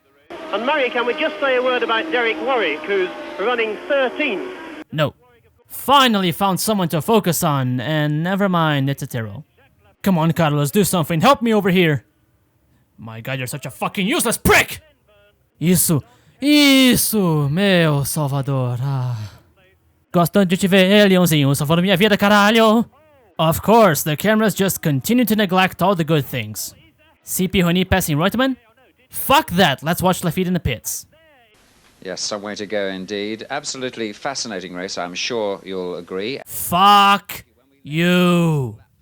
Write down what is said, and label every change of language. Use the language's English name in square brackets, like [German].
[English] And Murray, can we just say a word about Derek Warwick, who's running 13th? No. Finally found someone to focus on, and never mind, it's a Tyrrell. Come on, Carlos, do something. Help me over here. My God, you're such a fucking useless prick! [Portuguese] Isso, meu salvador. Gosto de te ver, leãozinho, salvando minha vida, caralho. [English] Of course, the cameras just continue to neglect all the good things. See Pihoni passing Reutemann? Fuck that, let's watch Lafitte in the pits. Yes, some way to go indeed. Absolutely fascinating race, I'm sure you'll agree. Fuck you.